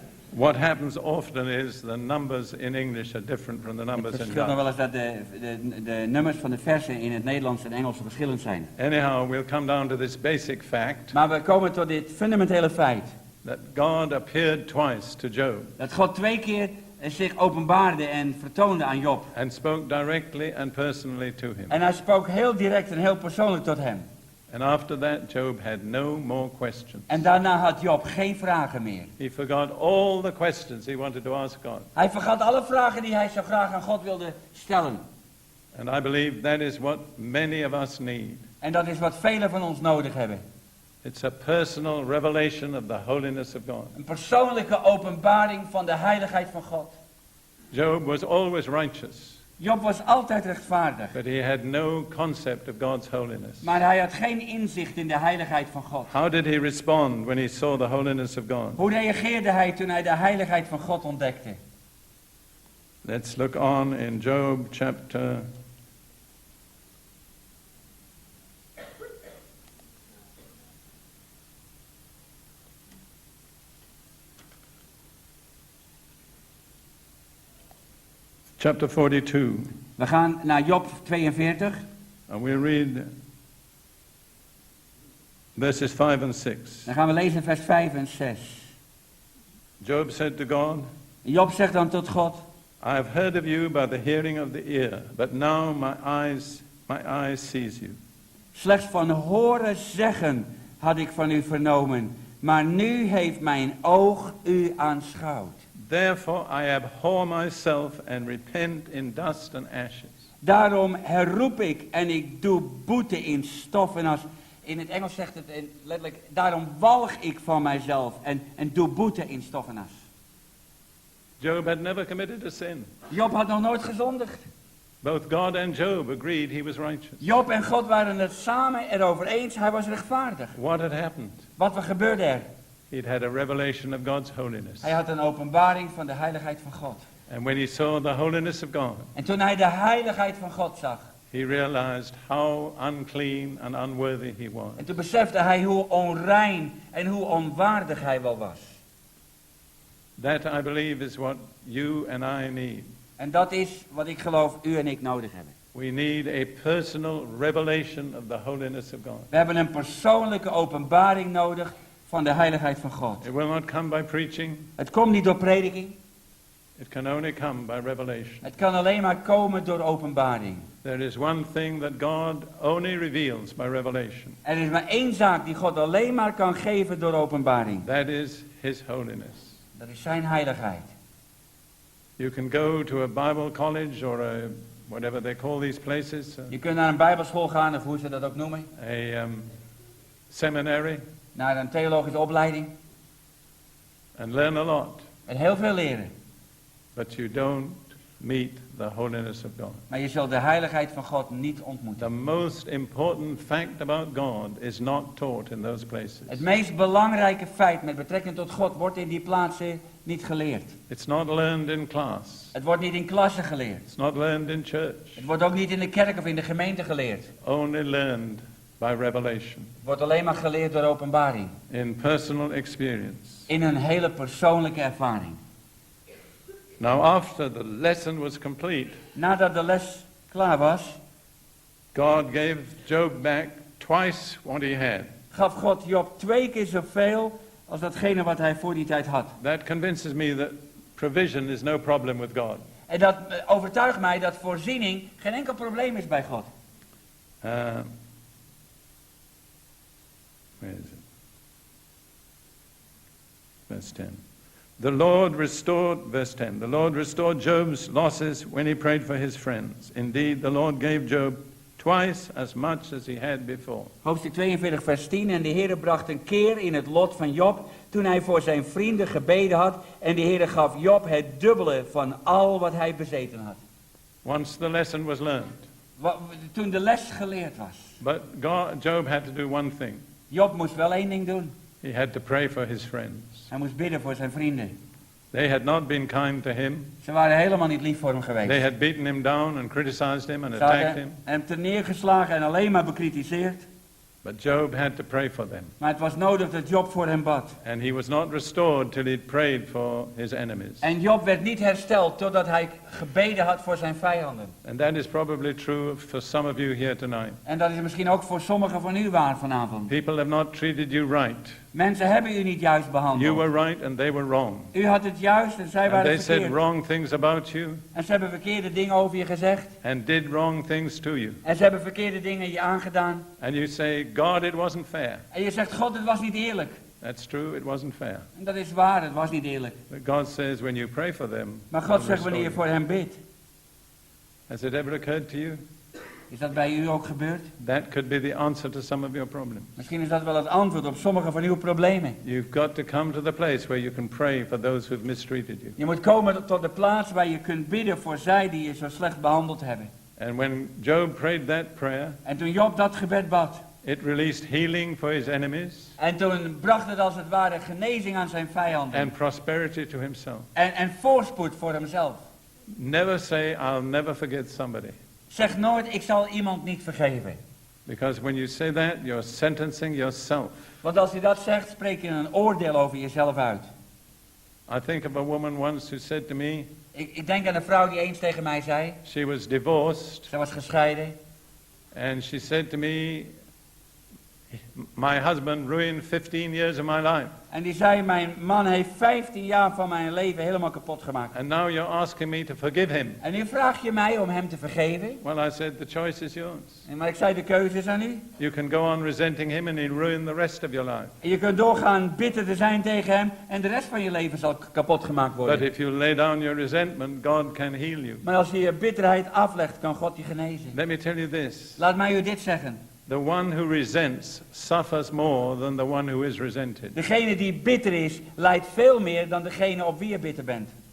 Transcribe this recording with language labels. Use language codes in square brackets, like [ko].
[en] What happens often is the numbers in English are different from the numbers [nl] Het in verschilt nog wel [en] Dutch. [nl] eens dat de nummers van de versen in het Nederlands en Engels verschillend zijn. [en] Anyhow, we'll come down to this basic fact [nl] Maar we komen tot dit fundamentele feit. [en] that God appeared twice to Job [nl] Dat God 2 keer zich openbaarde en vertoonde aan Job. [en] and spoke directly and personally to him. [nl] En hij sprak heel direct en heel persoonlijk tot hem. [en] And after that, Job had no more questions. [nl] En daarna had Job geen vragen meer. [en] He forgot all the questions he wanted to ask God. [nl] Hij vergat alle vragen die hij zo graag aan God wilde stellen. [en] And I believe that is what many of us need. [nl] En dat is wat velen van ons nodig hebben. [en] It's a personal revelation of the holiness of God. [nl] Een persoonlijke openbaring van de heiligheid van God. [en] Job was always righteous, [nl] Job was altijd rechtvaardig. [en] but he had no concept of God's holiness. [nl] Maar hij had geen inzicht in de heiligheid van God. [en] How did he respond when he saw the holiness of God? [nl] Hoe reageerde hij toen hij de heiligheid van God ontdekte? [en] Let's look on in Job chapter 42. [nl] We gaan naar Job 42. [en] And we'll read verses 5 and 6. [nl] Dan gaan we lezen vers 5 en 6. [en] Job said to God, [nl] Job zegt dan tot God. [en] I have heard of you by the hearing of the ear, but now my eyes sees you. [nl] Slechts van horen zeggen had ik van u vernomen, maar nu heeft mijn oog u aanschouwd. [en] Therefore I abhor myself and repent in dust and ashes. [nl] Daarom herroep ik en ik doe boete in stof en as. In het Engels zegt het letterlijk, daarom walg ik van mijzelf en doe boete in stof en as. [en] Job had never committed a sin. [nl] Job had nog nooit gezondigd. [en] Both God and Job agreed he was righteous. [nl] Job en God waren het samen erover eens, hij was rechtvaardig. [en] What had happened? [nl] Wat gebeurde er? [en] He'd had a revelation of God's holiness. [nl] Hij had een openbaring van de heiligheid van God. [en] And when he saw the holiness of God, [nl] En toen hij de heiligheid van God zag, [en] he realized how unclean and unworthy he was. [nl] en toen besefte hij hoe onrein en hoe onwaardig hij wel was. [en] That, I believe, is what you and I need. [nl] En dat is wat ik geloof u en ik nodig hebben. [en] We need a personal revelation of the holiness of God. [nl] We hebben een persoonlijke openbaring nodig van de heiligheid van God. [en] It will not come by preaching. [nl] Het komt niet door prediking. [en] It can only come by revelation. [nl] Het kan alleen maar komen door openbaring. [en] There is one thing that God only reveals by revelation. [nl] Er is maar één zaak die God alleen maar kan geven door openbaring. [en] That is His holiness. [nl] Dat is zijn heiligheid. [en] You can go to a Bible college or a, whatever they call these places. [nl] Je kunt naar een bijbelschool gaan, of hoe ze dat ook noemen. [en] A seminary. [nl] Naar een theologische opleiding. [en] And learn a lot. [nl] En heel veel leren. [en] But you don't meet the holiness of God. [nl] Maar je zult de heiligheid van God niet ontmoeten. [en] The most important fact about God is not taught in those places. [nl] Het meest belangrijke feit met betrekking tot God wordt in die plaatsen niet geleerd. [en] It's not learned in class. [nl] Het wordt niet in klassen geleerd. [en] It's not learned in church. [nl] Het wordt ook niet in de kerk of in de gemeente geleerd. [en] Only learned by revelation. [nl] Het wordt alleen maar geleerd door openbaring. [en] In personal experience. [nl] In een hele persoonlijke ervaring. [en] Now after the lesson was complete, [nl] Nadat de les klaar was, [en] God gave Job back twice what he had. [nl] gaf God Job 2 keer zoveel als datgene wat hij voor die tijd had. [en] That convinces me that provision is no problem with God. [nl] En dat overtuigt mij dat voorziening geen enkel probleem is bij God. [en] Where is it? Verse 10. The Lord restored, verse 10, the Lord restored Job's losses when he prayed for his friends. Indeed, the Lord gave Job twice as much as he had before. [nl] Hoofdstuk 42 vers 10. En de Heere bracht een keer in het lot van Job toen hij voor zijn vrienden gebeden had. En de Heere gaf Job het dubbele van al wat hij bezeten had. [en] Once the lesson was learned. [nl] Toen de les geleerd was. [en] But Job had to do one thing. [nl] Job moest wel één ding doen. [en] He had to pray for his friends. [nl] Hij moest bidden voor zijn vrienden. [en] They had not been kind to him. [nl] Ze waren helemaal niet lief voor hem geweest. [en] They had beaten him down and criticized him and [nl] Ze [en] attacked [nl] hadden [en] him. [nl] hem terneergeslagen en alleen maar bekritiseerd. [en] But Job had to pray for them. [nl] Maar het was nodig dat Job voor hem bad. [en] And he was not restored till he'd prayed for his enemies. [nl] En Job werd niet hersteld totdat hij gebeden had voor zijn vijanden. [en] And that is probably true for some of you here tonight. [nl] En dat is misschien ook voor sommigen van u waar vanavond. [en] People have not treated you right. [nl] Mensen hebben u niet juist behandeld. [en] You were right and they were wrong. [nl] U had het juist en zij [en] And [nl] waren [en] they said [nl] verkeerd. [en] wrong things about you [nl] En ze hebben verkeerde dingen over je gezegd. [en] and did wrong things to you. [nl] En ze hebben verkeerde dingen je aangedaan. [en] And you say, God, it wasn't fair. [nl] En je zegt, God, het was niet eerlijk. [en] That's true, it wasn't fair. [nl] En dat is waar, het was niet eerlijk. [en] But God says when you pray for them, [nl] Maar God [en] I'll [nl] zegt wanneer je [en] restore [nl] voor hem bidt. [en] you. Has it ever occurred to you? [nl] Is dat bij u ook gebeurd? [en] That could be the answer to some of your problems. [nl] Misschien is dat wel het antwoord op sommige van uw problemen. [en] You've got to come to the place where you can pray for those who've mistreated you. [nl] Je moet komen tot de plaats waar je kunt bidden voor zij die je zo slecht behandeld hebben. [en] And when Job prayed that prayer, [nl] En toen Job dat gebed bad. [en] it released healing for his enemies [nl] En toen bracht het als het ware genezing aan zijn vijanden. [en] and prosperity to himself. [nl] En voorspoed voor hemzelf. [en] Never say, I'll never forget somebody. [nl] Zeg nooit, ik zal iemand niet vergeven. [en] Because when you say that, you're sentencing yourself. [nl] Want als je dat zegt, spreek je een oordeel over jezelf uit. [en] I think of a woman once who said to me, [nl] Ik denk aan een vrouw die eens tegen mij zei. [en] she was divorced, [nl] Ze was gescheiden. [en] and she said to me, My husband ruined 15 years of my life. [nl] En die zei, mijn man heeft 15 jaar van mijn leven helemaal kapot gemaakt. [en] And now you're asking me to forgive him. [nl] En nu vraag je mij om hem te vergeven. [en] Well, I said, the choice is yours. [nl] Maar ik zei, de keuze is aan u. [en] You can go on resenting him and he'll ruin the rest of your life. [nl] En je kunt doorgaan bitter te zijn tegen hem en de rest van je leven zal kapot gemaakt worden. [en] But if you lay down your resentment, God can heal you. [nl] Maar als je je bitterheid aflegt, kan God je genezen. [en] Let me tell you this. [nl] Laat mij u dit zeggen. [en] The one who resents suffers more than the one who is resented. [nl] Degene die bitter is, lijdt veel meer dan degene op wie je bitter bent.